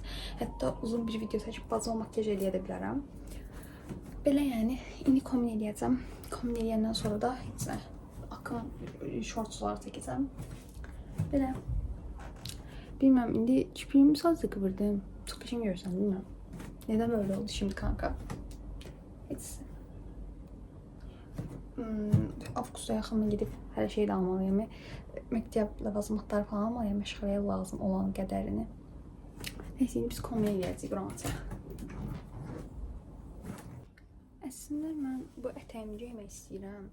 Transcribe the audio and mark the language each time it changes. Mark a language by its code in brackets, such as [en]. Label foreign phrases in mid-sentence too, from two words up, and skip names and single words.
[az] Hətta uzun bir video çəkib bacama makyaj eləyə də bilərəm. Belə yəni, indi kombin eləyəcəm. Kombin eləyəndən sonra da heç nə akım shortslar çəkəcəm. Belə. Bilməm, indi kipriyimi sadəcə qıvırdım. Çox qəşəng görürsən, bilməm. [tr] Neden böyle oldu şimdi kanka? [az] Heç. Avqusta yaxın gedib hər şeyi də almalıyam. Məktəb ləvazimatları falan almalıyam, məşğələyə lazım olan qədərini. Neyse, indi biz kombin eləyəcəyik buramıza. Əslində mən bu ətəyimi geymək istəyirəm.